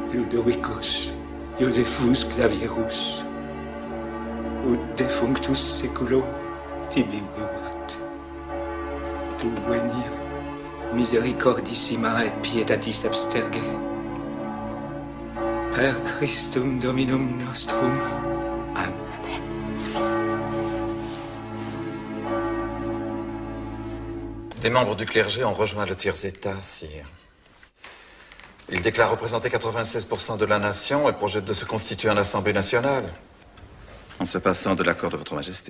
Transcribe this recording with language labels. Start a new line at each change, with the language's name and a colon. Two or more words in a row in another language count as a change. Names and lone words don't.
Latin: Teodoricus, Josephus Clavierus, ut defunctus seculo tibiuat. Tu venia misericordissima et pietatis absterge. Per Christum Dominum nostrum. Amen.
French: Des membres du clergé ont rejoint le tiers-état, sire. Ils déclarent représenter 96% de la nation et projettent de se constituer en Assemblée nationale, en se passant de l'accord de votre Majesté.